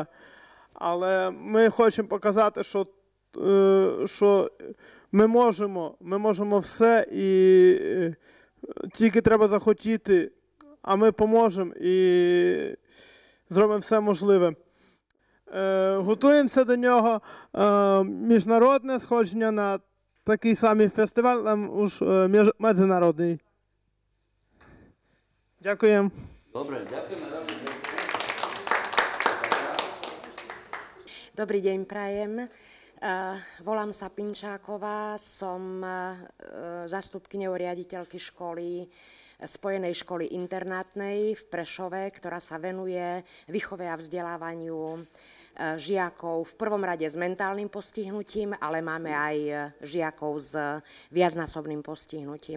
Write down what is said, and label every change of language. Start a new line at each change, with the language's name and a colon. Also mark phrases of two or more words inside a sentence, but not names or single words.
Ukrainian: Але ми хочемо показати, що ми можемо все, і тільки треба захотіти, а ми поможемо і зробимо все можливе. Готуємося до нього. Міжнародне сходження на такий самий фестиваль, там уж міжнародний. Дякуємо.
Slovak: Dobre, ďakujeme. Dobrý deň, prajem. Volám sa Pinčáková, som zástupkyňou riaditeľky školy, Spojenej školy internátnej v Prešove, ktorá sa venuje výchove a vzdelávaniu žiakov v prvom rade s mentálnym postihnutím, ale máme aj žiakov s viacnásobným postihnutím.